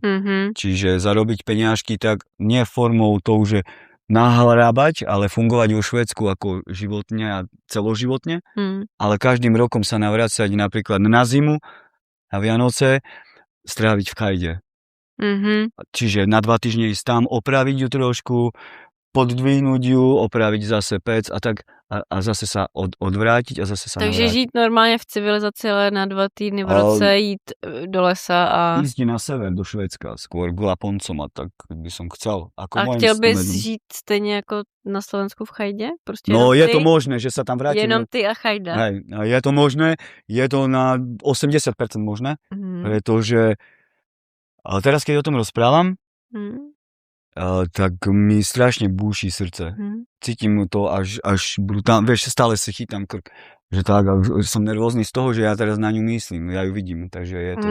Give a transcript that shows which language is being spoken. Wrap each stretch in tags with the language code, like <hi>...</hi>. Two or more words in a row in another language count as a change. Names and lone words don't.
<sk>Čiže zarobiť peniažky tak nie formou toho, že nahrábať, ale fungovať vo Švédsku ako životne a celoživotne, ale každým rokom sa navracať napríklad na zimu a Vianoce stráviť v chajde. Čiže na 2 týždne ísť tam, opraviť ju trošku, poddvihnúť ju, opraviť zase pec a tak a zase sa odvrátiť a zase sa Takže navrátiť.</sk> <cs>žít normálně v civilizaci, ale na 2 týdny v roce jít do lesa a...</cs> <sk>Ísť na sever, do Švédska, skôr k Laponcom a tak by som chcel.</sk> <cs>A chtěl bys žít stejně jako na Slovensku v chajdě? Prostě</cs> <sk>no je to možné, že sa tam vrátim.</sk> <cs>Jenom ty a chajda.</cs> <sk>Hej, je to možné, je to na 80% možné, pretože ale teraz, keď o tom rozprávam, tak mi strašne búši srdce. Cítim to až brutálne, vieš, stále si chytám krk, že tak, a som nervózny z toho, že ja teraz na ňu myslím, ja ju vidím, takže je to</sk>